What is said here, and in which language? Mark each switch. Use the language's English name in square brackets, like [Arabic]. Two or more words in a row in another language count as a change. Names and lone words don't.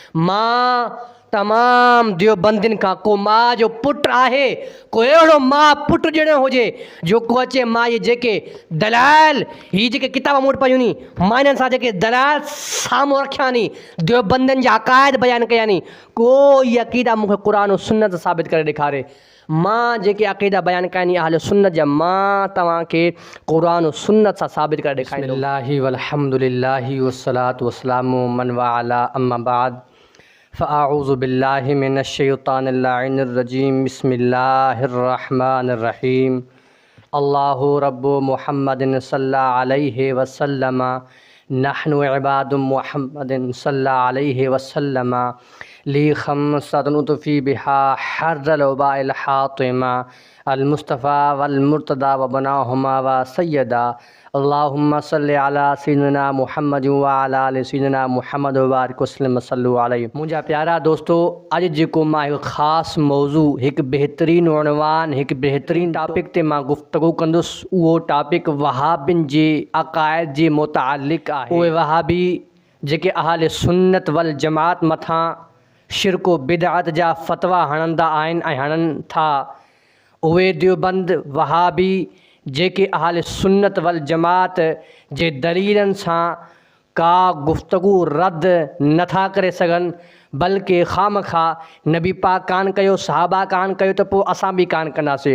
[Sindhi] मां तमाम देवबंदिन का को मां जो पुट आहे, को अहिड़ो मां पुट ॼणो हुजे जो को अचे मां ये जेके दलाइल ही जेके किताब मूं वटि पयूं नी, मां इन्हनि सां जेके दलाइल साम्हूं रखिया नी, देवबंदिन जा अक़ाइद बयानु कया नी, को इहा अक़ीदा मूंखे क़ुर ऐं सुन्नत साबित करे ॾेखारे। मां जेके अक़ीदा बयानु कया नी अहले सुन्नत जा, मां तव्हांखे क़ुर ऐं सुन्नत सां साबित करे ॾेखारींदुमि। [Arabic] بسم الله والحمد لله والصلاة والسلام من وعلى أما بعد فأعوذ بالله من الشيطان اللعين الرجيم. بسم الله الرحمن الرحيم. الله رب محمد صلى الله عليه وسلم نحن عباد محمد صلى الله عليه وسلم لي خمسة أطفي بها حر الوباء الحاطمة المصطفى والمرتضى وابناهما وسيدة. اللهم صل على سيدنا محمد وعلى آل سيدنا محمد وبارك وسلم صلوا عليه. [Sindhi] मुंहिंजा प्यारा दोस्तो, अॼु जेको मां हिकु ख़ासि मौज़ू, हिकु बहितरीनु उनवान, हिकु बहितरीनु टॉपिक ते मां गुफ़्तगू कंदुसि, उहो टॉपिक वहाबिन जे अक़ाइद जे मुतालिक़ आहे। उहे वहाबी जेके अहले सुन्नत वल जमात मथां शिरको बिदअत जा फ़तवा हणंदा आहिनि ऐं हणनि था, उहे देवबंद वहाबी जेके अहले सुन्नत वल जमात जे दलीलनि सां का गुफ़्तगू रद्द नथा करे सघनि, बल्कि ख़ामख़ा नबी पाक कान कयो, सहाबा कान कयो, त पोइ असां बि कान कंदासीं।